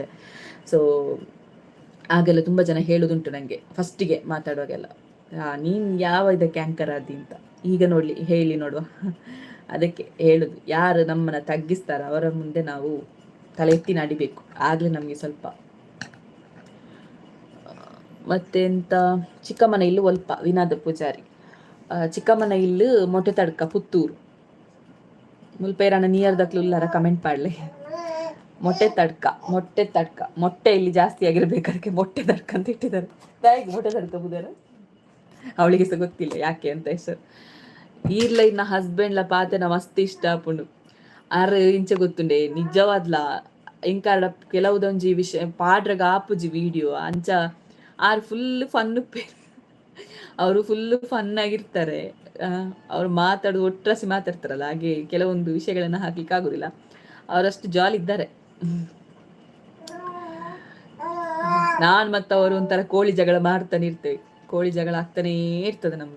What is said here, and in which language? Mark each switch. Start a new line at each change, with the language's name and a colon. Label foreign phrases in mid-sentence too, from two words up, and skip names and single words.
Kannada: ಸೊ ಆಗೆಲ್ಲ ತುಂಬ ಜನ ಹೇಳೋದುಂಟು ನನಗೆ ಫಸ್ಟಿಗೆ ಮಾತಾಡುವಾಗೆಲ್ಲ, ನೀನು ಯಾವ ಇದಕ್ಕೆ ಆ್ಯಂಕರ್ ಆದಿ ಅಂತ. ಈಗ ಹೇಳಿ ನೋಡುವ. ಅದಕ್ಕೆ ಹೇಳೋದು, ಯಾರು ನಮ್ಮನ್ನು ತಗ್ಗಿಸ್ತಾರ ಅವರ ಮುಂದೆ ನಾವು ತಲೆ ಎತ್ತಿ ನಡಿಬೇಕು, ಆಗಲೇ ನಮಗೆ ಸ್ವಲ್ಪ.
Tulu: ಮತ್ತೆಂತ, ಚಿಕ್ಕಮ್ಮನ ಇಲ್ಲು ಒಲ್ಪ ವಿನಾದ ಪೂಜಾರಿ, ಚಿಕ್ಕಮ್ಮನ ಇಲ್ಲು ಮೊಟ್ಟೆ ತಡ್ಕ ಪುತ್ತೂರು. ಮುಲ್ಪೇರಣ್ಣ ನಿಯರ್ ದಕ್ಲು ಇಲ್ಲಾರ ಕಮೆಂಟ್ ಮಾಡಲಿ.
Kannada: ಮೊಟ್ಟೆ ತಡ್ಕ ಮೊಟ್ಟೆ ಇಲ್ಲಿ ಜಾಸ್ತಿ ಆಗಿರ್ಬೇಕಾದ್ರೆ ಮೊಟ್ಟೆ ತಡ್ಕ ಅಂತ ಇಟ್ಟಿದ್ದಾರೆ. ತಾಯಿಗೆ ಮೊಟ್ಟೆ ತಡ್ಕ ಬುದಾರ, ಅವಳಿಗೆ ಸಹ ಗೊತ್ತಿಲ್ಲ ಯಾಕೆ ಅಂತ ಹೆಸರು.
Tulu: ಈರ್ಲ ಇನ್ನ ಹಸ್ಬೆಂಡ್ಲ ಪಾತೆನ ಮಸ್ತ್ ಇಷ್ಟ ಆಪುಂಡು. ಇಂಚೆ ಗೊತ್ತುಂಡೆ ನಿಜವಾದ್ಲ ಇಂಕಾಡ ಕೆಲವುದೊಂಜಿ ವಿಷಯ ಪಾಡ್ರಗ ಆಪುಜಿ ವಿಡಿಯೋ ಅಂಚ
English: full fun
Tulu: ಅವರು
English: full fun
Tulu: ಆಗಿರ್ತಾರೆ.
Kannada: ಅವ್ರು ಮಾತಾಡೋದು ಒಟ್ರಾಸಿ ಮಾತಾಡ್ತಾರಲ್ಲ, ಹಾಗೆ ಕೆಲವೊಂದು ವಿಷಯಗಳನ್ನ ಹಾಕ್ಲಿಕ್ಕೆ ಆಗುದಿಲ್ಲ. ಅವರಷ್ಟು ಜಾಲಿ ಇದ್ದಾರೆ. ನಾನು ಮತ್ತು ಅವರು ಒಂಥರ ಕೋಳಿ ಜಗಳ ಮಾಡ್ತಾನೆ ಇರ್ತೇವೆ, ಕೋಳಿ ಜಗಳ ಆಗ್ತಾನೇ ಇರ್ತದೆ ನಮ್ದು.